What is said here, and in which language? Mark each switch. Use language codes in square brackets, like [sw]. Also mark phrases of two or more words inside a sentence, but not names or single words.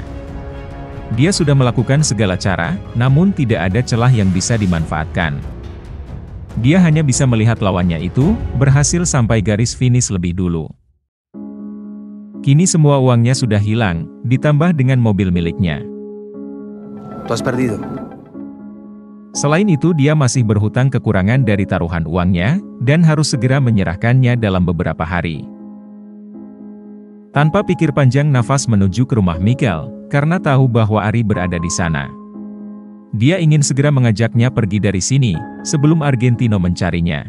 [id] Dia sudah melakukan segala cara, namun tidak ada celah yang bisa dimanfaatkan. Dia hanya bisa melihat lawannya itu, berhasil sampai garis finish lebih dulu. Kini semua uangnya sudah hilang, ditambah dengan mobil miliknya. [es] Tú has perdido. [id] Selain itu dia masih berhutang kekurangan dari taruhan uangnya, dan harus segera menyerahkannya dalam beberapa hari. Tanpa pikir panjang Navas menuju ke rumah Mikel, karena tahu bahwa Ari berada di sana. Dia ingin segera mengajaknya pergi dari sini, sebelum Argentino mencarinya.